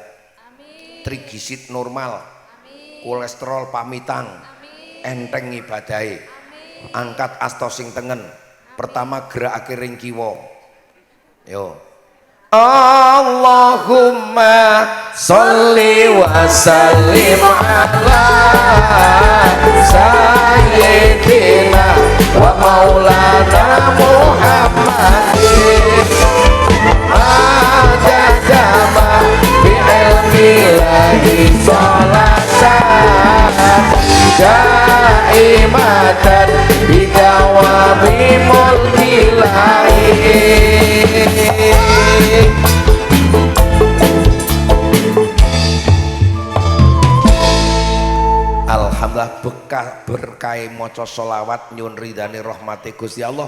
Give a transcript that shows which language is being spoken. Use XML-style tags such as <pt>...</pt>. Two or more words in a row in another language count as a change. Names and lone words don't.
<jv>Amin. Trigliserid normal. Amin. Kolesterol pamitang. Enteng ibadahe. Angkat asta sing tengen. Pertama gerakake ring kiwa. Yo.</jv> <ar>اللهم صلّ وسلّم على سيدنا ومولانا محمدٍ عددَما بِ علمِ الله صلاةً دائمةً بدوامِ ملكِ الله.</ar> <jv>Alhamdulillah berkah maca sholawat nyuwun ridhane rahmati Gusti Allah.</jv>